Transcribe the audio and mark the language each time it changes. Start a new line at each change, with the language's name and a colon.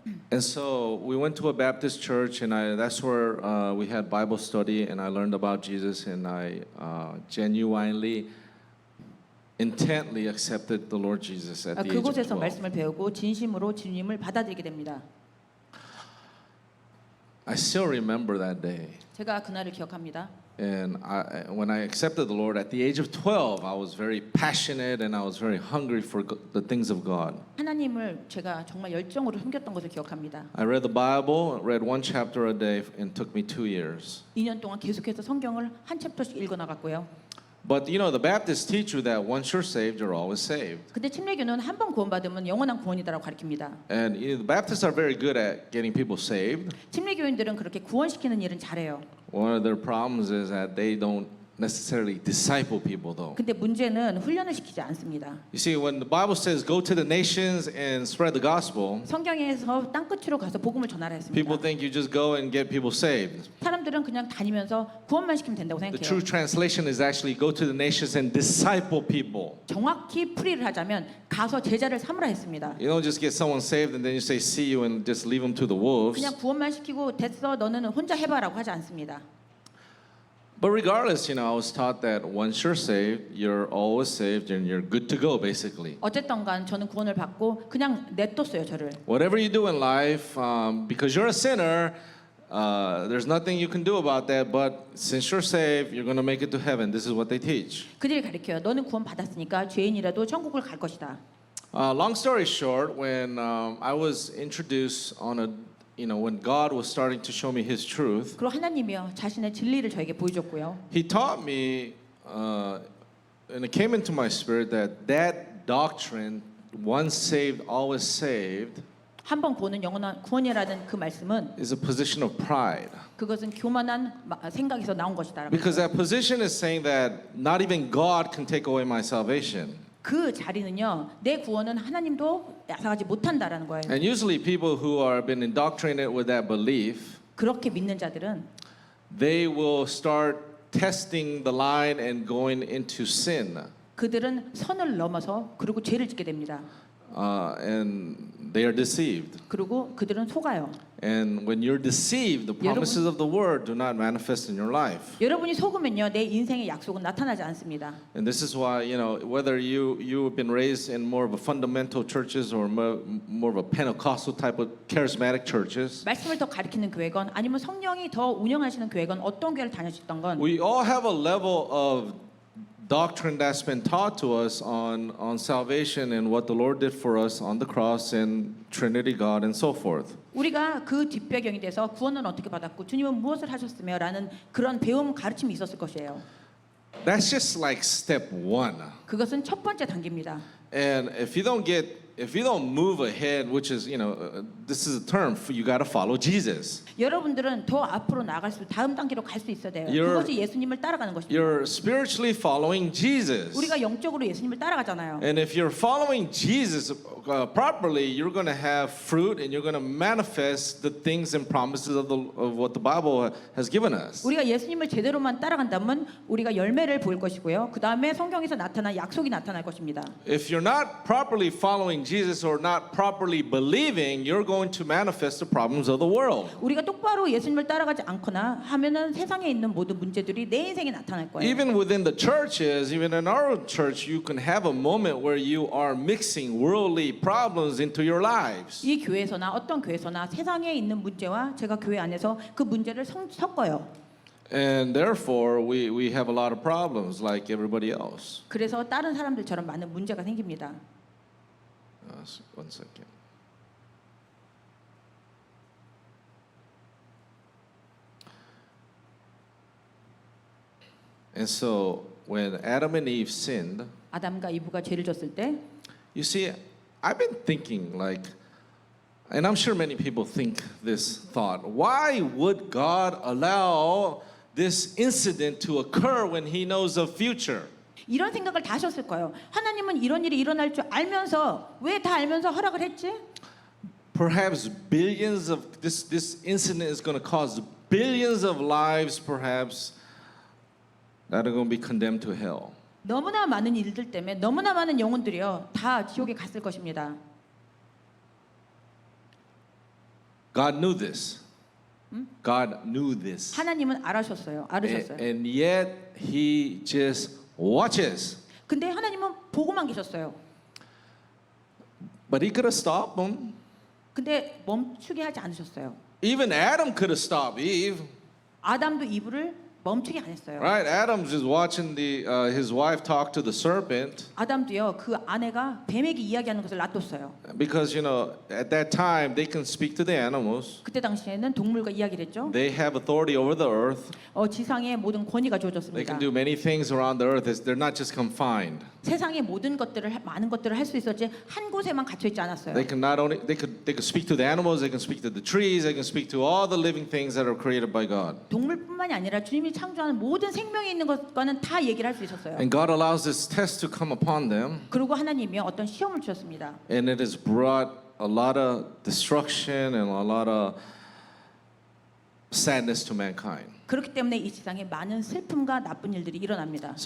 English: And so we went to a Baptist church, and that's where we had Bible study, and I learned about Jesus, and I genuinely, intently accepted the Lord Jesus at the age of
Korean: 그곳에서
English: 12.
Korean: 말씀을 배우고 진심으로 주님을 받아들이게 됩니다.
English: I still remember that day.
Korean: 제가 그날을 기억합니다.
English: And when I accepted the Lord at the age of 12, I was very passionate and I was very hungry for the things of God.
Korean: 하나님을 제가 정말 열정으로 섬겼던 것을 기억합니다.
English: I read the Bible, read one chapter a day, and it took me 2 years.
Korean: 2년 동안 계속해서 성경을 한 챕터씩 읽어 나갔고요.
English: But the Baptists teach you that once you're saved, you're always saved.
Korean: 근데 침례교는 한 번 구원받으면 영원한 구원이다라고 가르칩니다.
English: And the Baptists are very good at getting people saved.
Korean: 침례교인들은 그렇게 구원시키는 일은 잘해요.
English: One of their problems is that they don't necessarily disciple people, though.
Korean: 근데 문제는 훈련을 시키지 않습니다.
English: You see, when the Bible says go to the nations and spread the gospel,
Korean: 성경에서 땅 끝으로 가서 복음을 전하라
English: people
Korean: 했습니다.
English: think you just go and get people saved.
Korean: 사람들은 그냥 다니면서 구원만 시키면 된다고
English: The
Korean: 생각해요.
English: true translation is actually go to the nations and disciple people.
Korean: 정확히 풀이를 하자면 가서 제자를 삼으라 했습니다.
English: You don't just get someone saved and then you say see you and just leave them to the wolves.
Korean: 그냥 구원만 시키고 됐어 너는 혼자 해봐라고 하지 않습니다.
English: But regardless, I was taught that once you're saved, you're always saved and you're good to go, basically.
Korean: 어쨌든간 저는 구원을 받고 그냥 냅뒀어요 저를.
English: Whatever you do in life, because you're a sinner, there's nothing you can do about that. But since you're saved, you're going to make it to heaven. This is what they teach.
Korean: 그들이 가르쳐요. 너는 구원 받았으니까 죄인이라도 천국을 갈 것이다.
English: Long story short, when I was introduced when God was starting to show me His truth,
Korean: 그리고 하나님이요 자신의 진리를 저에게 보여줬고요.
English: He taught me, and it came into my spirit that doctrine, once saved, always saved,
Korean: 한 번 구원은 영원한 구원이라는 그 말씀은
English: is a position of pride.
Korean: 그것은 교만한 생각에서 나온 것이다.
English: Because that position is saying that not even God can take away my salvation.
Korean: 그 자리는요 내 구원은 하나님도 야사하지 못한다라는 거예요.
English: And usually people who are been indoctrinated with that belief,
Korean: 그렇게 믿는 자들은
English: they will start testing the line and going into sin.
Korean: 그들은 선을 넘어서 그리고 죄를 짓게 됩니다.
English: And they are deceived.
Korean: 그리고 그들은 속아요.
English: And when you're deceived, the promises of the word do not manifest in your life.
Korean: 여러분이 속으면요 내 인생의 약속은 나타나지 않습니다.
English: And this is why, whether you've been raised in more of a fundamental churches or more of a Pentecostal type of charismatic churches,
Korean: 말씀을 더 가리키는 교회건 아니면 성령이 더 운영하시는 교회건 어떤 교회를 다녔던 건
English: we all have a level of doctrine that's been taught to us on salvation and what the Lord did for us on the cross and Trinity God and so forth.
Korean: 우리가 그 뒷배경이 돼서 구원은 어떻게 받았고 주님은 무엇을 하셨으며라는 그런 배움 가르침이 있었을 것이에요.
English: That's just like step 1.
Korean: 그것은 첫 번째 단계입니다.
English: And if you don't move ahead, which is, this is a term, you got to follow Jesus.
Korean: 여러분들은 더 앞으로 나갈수록 다음 단계로 갈 수 있어야 돼요. 그것이 예수님을 따라가는 것입니다.
English: You're spiritually following Jesus.
Korean: 우리가 영적으로 예수님을 따라가잖아요.
English: And if you're following Jesus properly, you're going to have fruit and you're going to manifest the things and promises of what the Bible has given us.
Korean: 우리가 예수님을 제대로만 따라간다면 우리가 열매를 볼 것이고요. 그 다음에 성경에서 나타난 약속이 나타날 것입니다.
English: If you're not properly following Jesus or not properly believing, you're going to manifest the problems of the world.
Korean: 우리가 똑바로 예수님을 따라가지 않거나 하면은 세상에 있는 모든 문제들이 내 인생에 나타날 거예요.
English: Even within the churches, even in our church, you can have a moment where you are mixing worldly problems into your lives.
Korean: 이 교회에서나 어떤 교회에서나 세상에 있는 문제와 제가 교회 안에서 그 문제를 섞어요.
English: And therefore, we have a lot of problems like everybody else.
Korean: 그래서 다른 사람들처럼 많은 문제가 생깁니다.
English: One second. And so when Adam and Eve sinned,
Korean: 아담과 이브가 죄를 졌을 때
English: you see, I've been thinking like, and I'm sure many people think this thought, why would God allow this incident to occur when he knows the future?
Korean: 이런 생각을 다 하셨을 거예요. 하나님은 이런 일이 일어날 줄 알면서 왜 다 알면서 허락을 했지?
English: Perhaps billions of this incident is going to cause billions of lives perhaps that are going to be condemned to hell.
Korean: 너무나 많은 일들 때문에 너무나 많은 영혼들이요 다 지옥에 갔을 것입니다.
English: God knew this. God knew this.
Korean: 하나님은 알으셨어요. 알으셨어요.
English: And yet he just watches.
Korean: 근데 하나님은 보고만 계셨어요.
English: But he could have stopped them.
Korean: 근데 멈추게 하지 않으셨어요.
English: Even Adam could have stopped Eve.
Korean: 아담도 이브를 멈추게 안 했어요.
English: Right? Adam's just watching his wife talk to the serpent
Korean: 아담도요 그 아내가 뱀에게 이야기하는 것을 놔뒀어요.
English: because at that time they can speak to the animals.
Korean: 그때 당시에는 동물과 이야기를 했죠.
English: They have authority over the earth.
Korean: 지상의 모든 권위가
English: They
Korean: 주어졌습니다.
English: can do many things around the earth. They're not just confined.
Korean: 세상의 모든 것들을 많은 것들을 할 수 있었지 한 곳에만 갇혀 있지 않았어요.
English: They can not only they could speak to the animals, they can speak to the trees, they can speak to all the living things that are created by God.
Korean: 동물뿐만이 아니라 주님이 창조하는 모든 생명이 있는 것과는 다 얘기를 할 수 있었어요.
English: And God allows this test to come upon them,
Korean: 그리고 하나님이 어떤 시험을 주셨습니다.
English: and it has brought a lot of destruction and a lot of sadness to mankind.
Korean: 그렇기 때문에 이 세상에 많은 슬픔과 나쁜 일들이 일어납니다.